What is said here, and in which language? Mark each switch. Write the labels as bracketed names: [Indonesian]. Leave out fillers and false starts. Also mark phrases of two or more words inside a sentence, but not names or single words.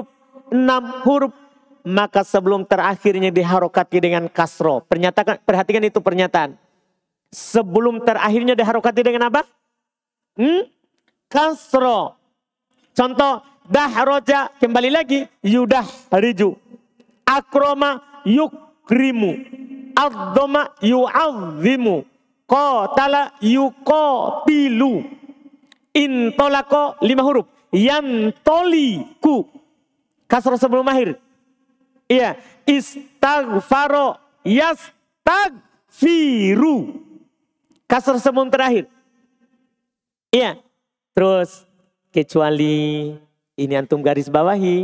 [Indonesian] 6 huruf. Maka sebelum terakhirnya diharokati dengan kasroh. Perhatikan itu pernyataan. Sebelum terakhirnya diharokati dengan apa? Kasroh. Contoh. Dahroja, kembali lagi, [Arabic] يدحرج. أكرم يكرم. عظّم يعظّم. قاتل يقاتل. انطلق 5 huruf. ينطلق. [Indonesian] Kasroh sebelum akhir. Iya. [Arabic] استغفر يستغفر. [Indonesian] Kasroh sebelum terakhir. Iya. Terus kecuali ini antum garis bawahi.